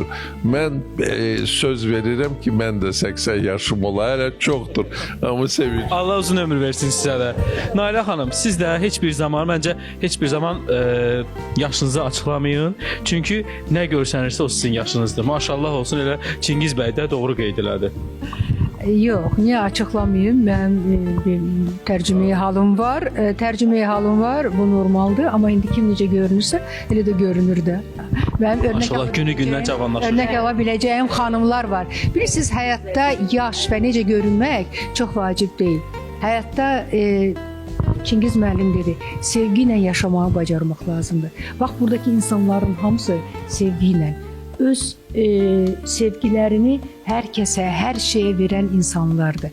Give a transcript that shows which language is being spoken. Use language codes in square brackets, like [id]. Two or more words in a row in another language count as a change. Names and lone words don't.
[az] Mən söz verirəm ki, mən də 80 yaşım ola, hələ çoxdur, amma sevirəm. Allah uzun ömür versin sizə də. Nailə xanım, siz də heç bir zaman, məncə heç bir zaman yaşınızı açıqlamayın. Çünki nə görsənirsə o sizin yaşınızdır. Maşallah olsun, elə Çingiz bəy də doğru qeyd elədi. [tr] Yok, niye açıklamayayım? Ben bir tercüme halım var. Tercüme halım var. [az] Bu normaldir. Ama indi kim necə görünürsə, elə də görünür də. Ben Maşallah günü-gündən cavanlaşır. [tr] Örnek alabileceğim hanımlar var. [az] Bilirsiniz, hayatta yaş ve necə görünmək çox vacib deyil. Hayatta Çingiz müəllim dedi, sevgi ilə yaşamağı bacarmaq lazımdır. Bax, buradaki insanların hamısı sevgi ilə, öz sevgilərini hər kəsə, hər şeyə verən insanlardır.